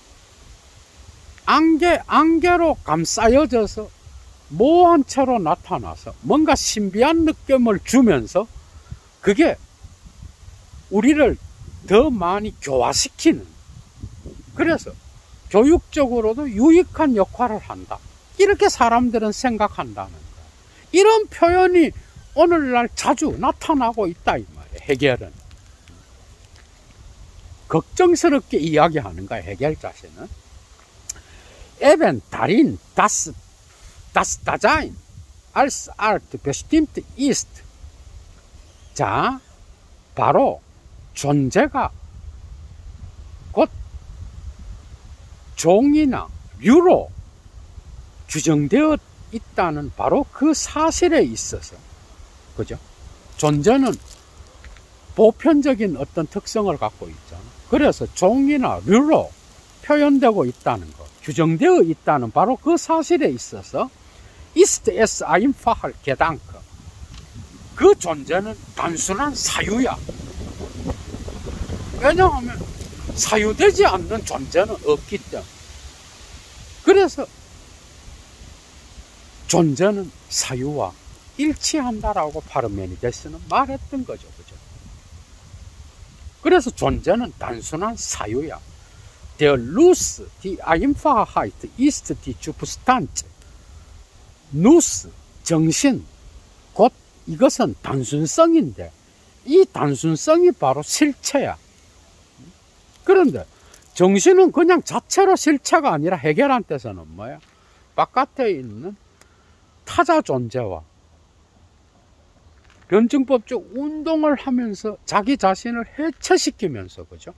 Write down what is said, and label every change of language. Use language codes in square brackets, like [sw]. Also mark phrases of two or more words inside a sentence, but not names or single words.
[ko] 안개로 감싸여져서 모호한 채로 나타나서 뭔가 신비한 느낌을 주면서 그게 우리를 더 많이 교화시키는, 그래서 교육적으로도 유익한 역할을 한다, 이렇게 사람들은 생각한다는 거예요. 이런 표현이 오늘날 자주 나타나고 있다 이 말이에요. 헤겔은 걱정스럽게 이야기하는 거예요. 헤겔 자신은 [de] Eben darin, das Dasein als Art bestimmt ist. [ko] 자, 바로 존재가 곧 종이나 류로 규정되어 있다는 바로 그 사실에 있어서, 그죠? 존재는 보편적인 어떤 특성을 갖고 있잖아. 그래서 종이나 류로 표현되고 있다는 것, 규정되어 있다는 바로 그 사실에 있어서 [de] ist es einfach Gedanke, [ko] 그 존재는 단순한 사유야. 왜냐하면 사유되지 않는 존재는 없기 때문에. 그래서 존재는 사유와 일치한다라고 파르메니데스는 말했던 거죠. 그죠? 그래서 존재는 단순한 사유야. [de] Der Lust, die Einfachheit ist die Substanz. [ko] 누스, 정신, 곧 이것은 단순성인데 이 단순성이 바로 실체야. 그런데 정신은 그냥 자체로 실체가 아니라 헤겔한테서는 뭐야? 바깥에 있는 타자 존재와 변증법적 운동을 하면서 자기 자신을 해체시키면서, 그죠?